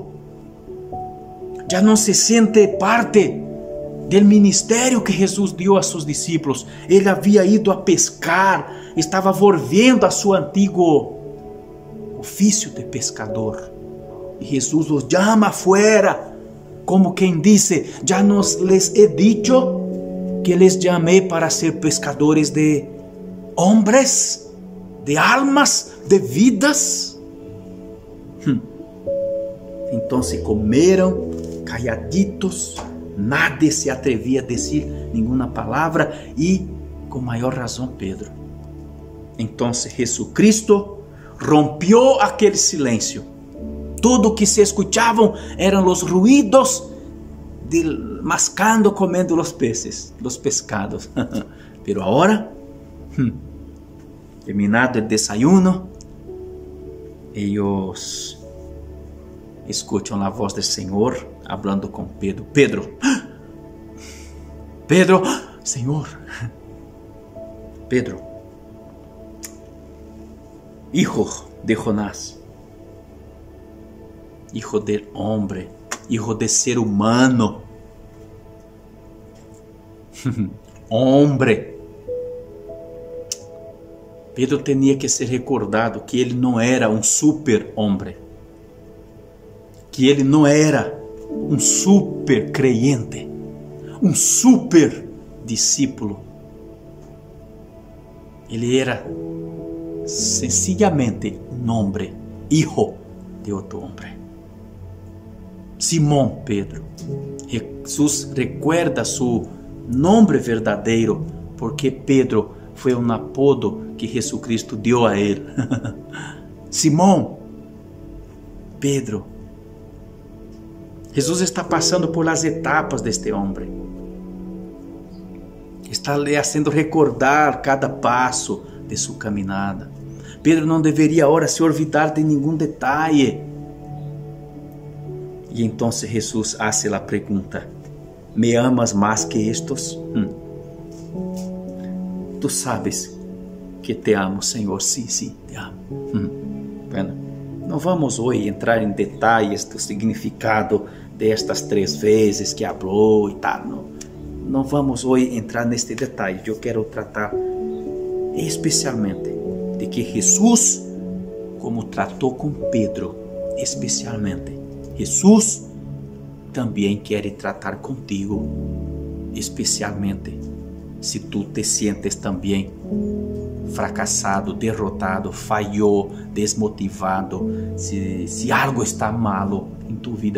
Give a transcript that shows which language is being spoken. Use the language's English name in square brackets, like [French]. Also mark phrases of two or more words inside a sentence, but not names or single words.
[Portuguese] Já não se sente parte do ministério que Jesus deu a seus discípulos. Ele havia ido a pescar, estava volvendo a seu antigo ofício de pescador. E Jesus os chama afuera, como quem disse: já [Spanish] nos les he dicho [Portuguese] que les chamei para ser pescadores [Spanish] de hombres, [Portuguese] de almas, de vidas. Então se comeram [Spanish] calladitos, nadie se atrevia [Portuguese] a dizer nenhuma palavra, e com maior razão Pedro. Então Jesucristo rompió aquele silêncio. Tudo que se escuchavam eram os ruídos de mascando, comendo os peces, os pescados. Pero agora, terminado o desayuno, ellos escucham a voz do Senhor hablando com Pedro. Pedro, Senhor, [Spanish] Pedro, hijo de Jonás, hijo del hombre, hijo de ser humano, hombre. [Portuguese] Pedro tinha que ser recordado que ele não era um super homem, que ele não era um super creyente, um super discípulo. Ele era [Spanish] sencillamente un hombre, hijo de otro hombre. [Portuguese] Simón Pedro. [Spanish] Jesús recuerda su nombre [Portuguese] verdadeiro porque Pedro foi um apodo que Jesucristo deu a ele. Simão, Pedro. Jesus está passando por [Spanish] las etapas [Portuguese] deste homem. Está lhe fazendo recordar cada passo de sua caminhada. Pedro não deveria agora se olvidar de nenhum detalhe. E então Jesus hace a pergunta: ¿me amas mais que estos? Tu sabes que te amo, Senhor. Sim, te amo. Bueno, não vamos hoje entrar em detalhes do significado destas 3 vezes que falou e tal. Não vamos hoje entrar neste detalhe. Eu quero tratar especialmente de que Jesus, como tratou com Pedro, especialmente, Jesus também quer tratar contigo, especialmente se tu te sientes também fracassado, derrotado, falhou, desmotivado, se algo está malo em tu vida.